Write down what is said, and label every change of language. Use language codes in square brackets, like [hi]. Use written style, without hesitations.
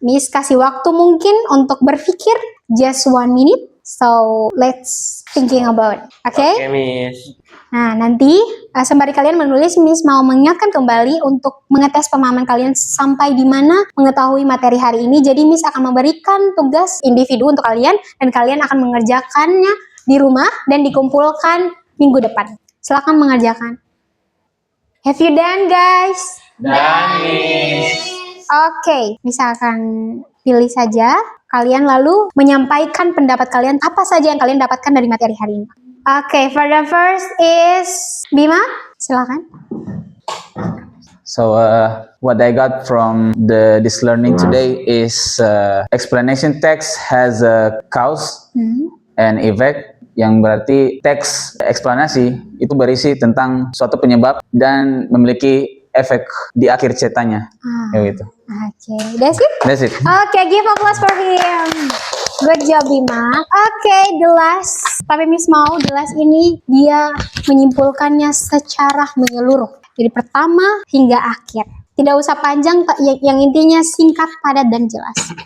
[id] Miss kasih waktu mungkin untuk berpikir [en] just 1 minute. So let's thinking about, okay? Okay, Miss. [id] Nah, nanti sembari kalian menulis, Miss mau mengingatkan kembali untuk mengetes pemahaman kalian sampai di mana mengetahui materi hari ini. Jadi Miss akan memberikan tugas individu untuk kalian dan kalian akan mengerjakannya di rumah dan dikumpulkan minggu depan. Silakan mengerjakan. [en] Have you done, guys? Done, Miss. [id] Oke, misalkan pilih saja kalian lalu menyampaikan pendapat kalian apa saja yang kalian dapatkan dari materi hari ini. [en] Oke, for the first is Bima, [id] silakan. [en] So what I got from this learning today is explanation text has a cause and effect, [id] yang berarti teks eksplanasi itu berisi tentang suatu penyebab dan memiliki efek di akhir ceritanya. Kayak gitu. [en] Oke, that's it. That's it. Oke, give applause for him. Good job, Bima. Oke, the last. [id] Tapi Miss mau [en] the last [id] ini dia menyimpulkannya secara menyeluruh. Dari pertama hingga akhir. Tidak usah panjang, yang intinya singkat, padat, dan jelas.